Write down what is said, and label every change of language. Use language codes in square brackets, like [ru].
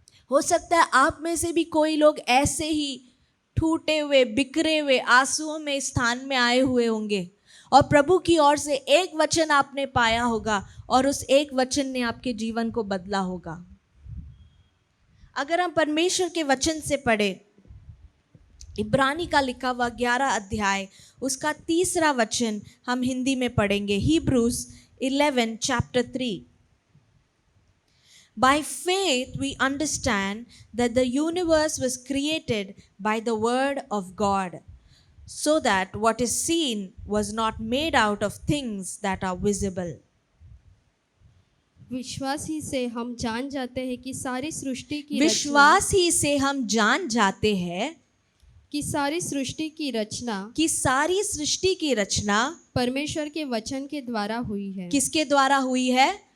[hi] हो सकता है आप में से भी कोई लोग ऐसे ही टूटे हुए, बिखरे हुए, आंसुओं में स्थान में आए हुए होंगे, और प्रभु की ओर से एक वचन आपने पाया होगा और उस एक वचन ने आपके जीवन को बदला होगा। अगर हम परमेश्वर के वचन से पढ़े, इब्रानी का लिखा हुआ 11 अध्याय उसका 3 वचन हम हिंदी में पढ़ेंगे। [en] Hebrews 11 chapter 3। By faith we understand that the universe was created by the word of God, so that what is seen was not made out of things that are visible. [hi] विश्वास ही से हम जान जाते हैं कि सारी सृष्टि की विश्वास ही से हम जान जाते हैं कि सारी सृष्टि की रचना कि सारी सृष्टि की रचना परमेश्वर के वचन के द्वारा हुई है। किसके द्वारा हुई है?